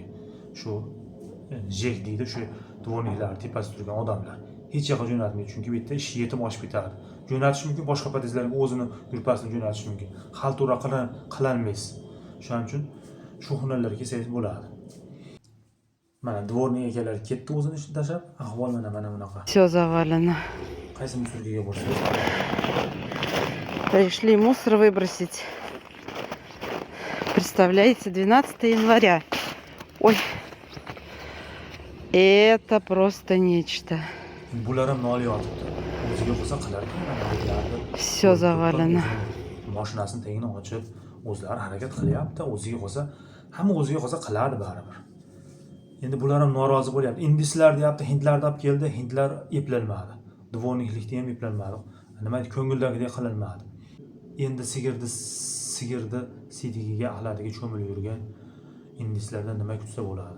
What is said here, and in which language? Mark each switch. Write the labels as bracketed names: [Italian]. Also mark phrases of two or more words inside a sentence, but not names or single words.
[Uzbek] Shu jek deydi, shu dvorniklar tepasida turgan odamlar hech yoqqa jo'natmaydi, chunki bu yerda ish yetim oshib ketadi. Jo'natish mumkin, boshqa podizlarga o'zini yurpasini jo'natish mumkin. Xaltura qilolmaysiz. Shuning uchun shu hunarlarga kelsangiz bo'ladi. Mana dvornik egalar ketdi o'zini ishini tashlab, ahvol mana bunaqa. [Russian] Все завалено. [Uzbek] Qaysi musorga borsangiz. [Russian] Пришли мусор выбросить. Представляете, 12 января. Ой. Это просто нечто. [Uzbek] Bular ham nol yotibdi. O'ziga bo'lsa qilar ekan. [Russian] Все завалено. [Uzbek] Mashinasini tagini ochib, o'zlari harakat qilyapti. O'ziga bo'lsa, hamma o'ziga bo'lsa qiladi baribir. Endi bular ham norozi bo'lyapti. Indislar deyapti, hindlarni olib keldi, hindlar eplanmadi. Dvorniklikda ham eplanmadi. Nima ko'ngildagidek qilinmadi. Endi sigirni sidigiga, axlatiga cho'milib yurgan indislardan nima kutsa bo'ladi.